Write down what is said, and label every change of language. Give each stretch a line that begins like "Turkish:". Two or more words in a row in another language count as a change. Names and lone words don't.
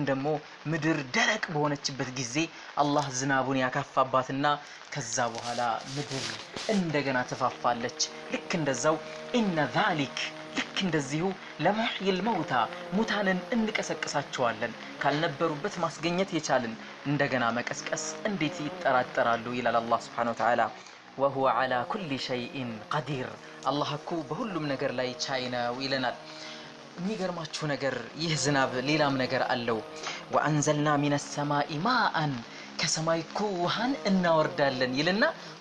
Amharic: ደግሞ ምድር ደረቅ በሆነችበት ጊዜ አላህ ዝናቡን ያካፋባትና ከዛ በኋላ ምድር እንደገና ተፋፋለች ልክ እንደዛው
Arabic: إن ذلك
Amharic: ልክ እንደዚሁ
Arabic: لمحيي الموتى
Amharic: ሙታንን እንቀሰቅሳቸዋለን ካልነበሩበት ማስገኘት የቻልን እንደገና መቀስቀስ እንዴት ይጠራጠራሉ ይላል አላህ
Arabic: سبحانه وتعالى وهو على كل شيء قدير
Amharic: الله እኮ በሁሉም ነገር ላይ ቻይ ነው ይለናል የሚገርማችሁ ነገር ይህ ዝናብ ሌላም ነገር አለው
Arabic: وانزلنا من السماء ماء
Amharic: ከሰማይ ውሃን እናወርዳለን ይልና